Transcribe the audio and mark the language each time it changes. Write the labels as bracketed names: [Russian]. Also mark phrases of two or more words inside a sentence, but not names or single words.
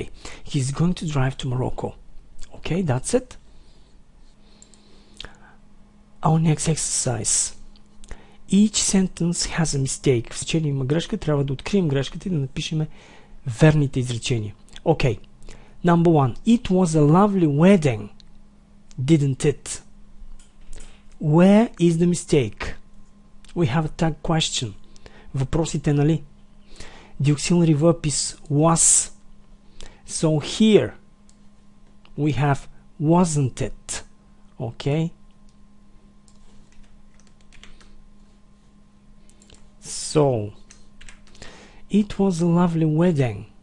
[English] He's going to drive to Morocco. Okay, that's it. Our next exercise. Each sentence has a mistake. [Bulgarian] В изречение има грешка, трябва да открием грешката и да напишем верните изречения. [English] Okay, number 1. It was a lovely wedding, didn't it? Where is the mistake? We have a tag question. [Bulgarian] Въпросите, нали? [English] The auxiliary verb is was. So here we have wasn't it. Okay? So it was a lovely wedding.